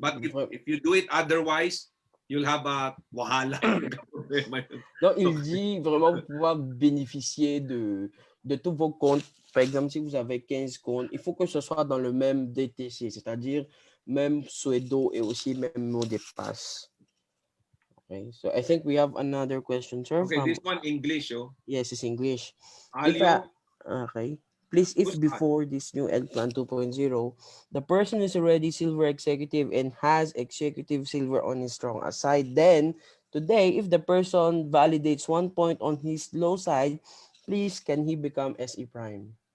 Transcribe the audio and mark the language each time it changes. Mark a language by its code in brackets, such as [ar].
[en] But if you do it otherwise, you'll have a wahala. [fr] donc, il dit vraiment pouvoir bénéficier de tous vos comptes. Par exemple, si vous avez 15 comptes, il faut que ce soit dans le même DTC, c'est-à-dire même pseudo et aussi même mot de passe. [en] Okay, so I think we have another question, sir. Okay, from, this one English, oh. yes, it's English. Alio, Okay. Please, if Who's that? before this new Ed Plan 2.0, the person is already silver executive and has executive silver on his strong side, then today, if the person validates 1 point on his low side, please, can he become SE Prime?